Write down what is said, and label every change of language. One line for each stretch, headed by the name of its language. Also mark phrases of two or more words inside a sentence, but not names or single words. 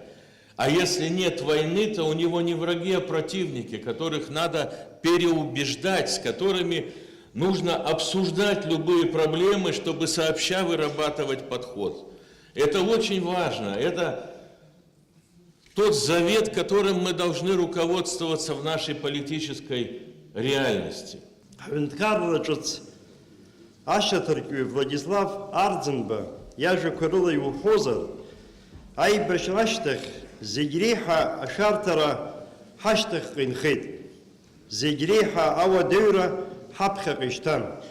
Russian: А если нет войны, то у него не враги, а противники, которых надо переубеждать, с которыми нужно обсуждать любые проблемы, чтобы сообща вырабатывать подход. Это очень важно. Это тот завет, которым мы должны руководствоваться в нашей политической реальности.
Abkhazian: Ашьаҭыртәҩы Владислав Арӡынба иажәақәа иуҳәозар, аибашьра ашьҭахь зегь реиҳа ашәарҭара ҳашьҭахьҟа инхеит. Зегь реиҳа ауадаҩра ҳаԥхьаҟа ишьҭан.